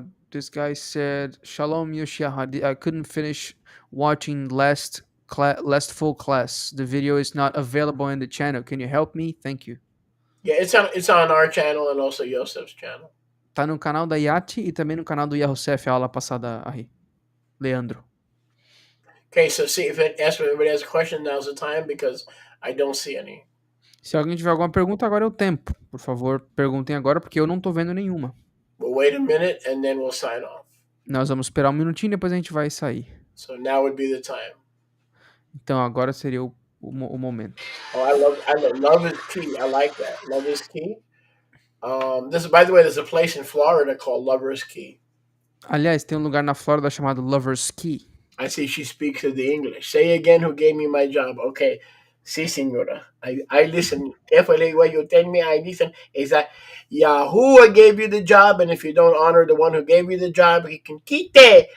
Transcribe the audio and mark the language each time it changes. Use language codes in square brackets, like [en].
[en] This guy said, Shalom Yoshia, I couldn't finish watching last full class. The video is not available in the channel. Can you help me? Thank you. Yeah, it's on our channel and also Yosef's channel. [pt] Tá no canal da Yati e também no canal do Yahosef, a aula passada aí. Leandro. [en] Okay, so see if anybody has a question, now's the time because I don't see any. [pt] Se alguém tiver alguma pergunta, agora é o tempo. Por favor, perguntem agora, porque eu não tô vendo nenhuma. [en] We'll wait a minute and then we'll sign off. [pt] Nós vamos esperar um minutinho e depois a gente vai sair. [en] So now would be the time. [pt] Então agora seria o o momento. [en] Oh, love is key. I like that. Love is key. This by the way, there's a place in Florida called Lover's Key. [pt] Aliás, tem um lugar na Flórida chamado Lover's Key. [en] I see she speaks of the English. Say again who gave me my job. Okay. [es] Sí, señora. [en] I listen. Carefully what you tell me, I listen. Is that Yahuwah gave you the job, and if you don't honor the one who gave you the job, he can quite.